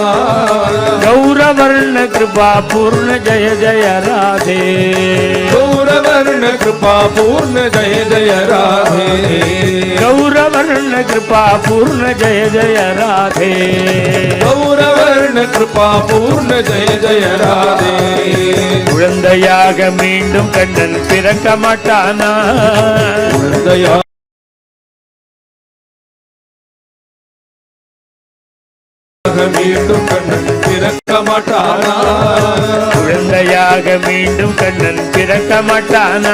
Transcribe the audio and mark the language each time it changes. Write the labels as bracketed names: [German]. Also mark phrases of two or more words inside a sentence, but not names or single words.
[Hindi] गौरवर्ण कृपा पूर्ण जय जय राधे गौरवर्ण कृपा पूर्ण जय जय राधे गौरवर्ण कृपा पूर्ण जय जय राधे गौरवर्ण कृपा पूर्ण जय जय राधे [Tamil] குழந்தையாக மீண்டும் கண்ணன் பிறக்க மாட்டானா குழந்தையா மீண்டும் கண்ணன் பிறக்க மாட்டானா குழந்தையாக மீண்டும் கண்ணன் பிறக்க மாட்டானா